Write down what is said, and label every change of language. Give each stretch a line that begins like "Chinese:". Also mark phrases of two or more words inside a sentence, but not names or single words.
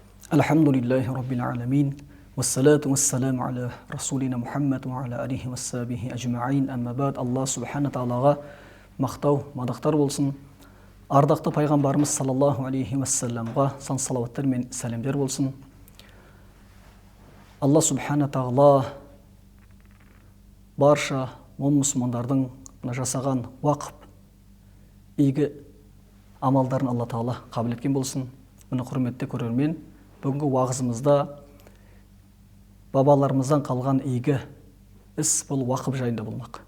Arabic: الحمد لله رب العالمين. والصلاة والسلام على رسولنا محمد و على آله وصحبه أجمعين. أما بعد. الله سبحانه وتعالى
Kazakh: мақтау, мадақтар болсын. Ардақты пайғамбарымыз
Arabic: صلى الله عليه وسلم
Kazakh: сан салауаттар мен сәлемдер болсын.
Arabic: الله سبحانه وتعالى
Kazakh: барша мұсылмандардың жасаған уақып игі амалдарын Алла Тағала қабыл еткен болсын. Міне құрметті көрермен, бүгінгі уағызымызда бабаларымыздан қалған игі іс бұл уақып жайында болмақ.